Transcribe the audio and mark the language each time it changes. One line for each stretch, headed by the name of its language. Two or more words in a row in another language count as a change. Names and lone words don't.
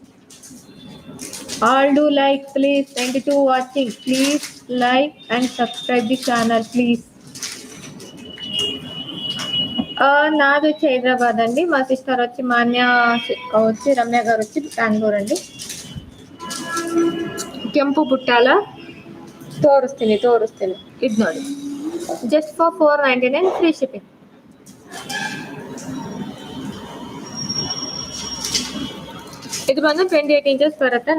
English: All do like please. 92 watching, please like and subscribe the channel please.
Telugu: నాది వచ్చి హైదరాబాద్ అండి, మా సిస్టర్ వచ్చి మాన్య వచ్చి రమ్య గారు వచ్చి బెంగళూరు అండి.
Kannada: ಕೆಂಪು ಬುಟ್ಟಾಲ ತೋರಿಸ್ತೀನಿ. ಇದು ನೋಡಿ
English: just for 499 free shipping.
Kannada: ಇದು ಬಂದು 28 ಇಂಚಸ್ ಬರುತ್ತೆ.